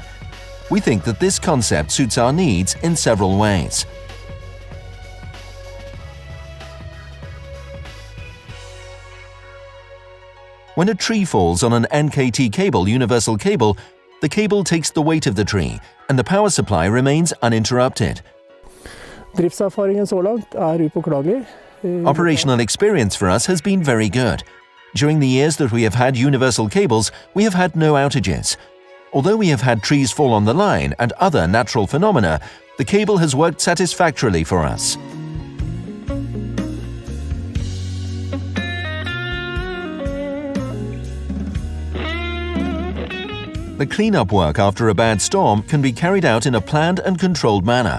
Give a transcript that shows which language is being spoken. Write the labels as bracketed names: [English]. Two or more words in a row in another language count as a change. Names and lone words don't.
[English] We think that this concept suits our needs in several ways. When a tree falls on an NKT cable universal cable, the cable takes the weight of the tree and the power supply remains uninterrupted. [Norwegian] Driftserfaringen så langt upåklagelig. [English] Operational experience for us has been very good. During the years that we have had universal cables, we have had no outages. Although we have had trees fall on the line and other natural phenomena, the cable has worked satisfactorily for us. The cleanup work after a bad storm can be carried out in a planned and controlled manner.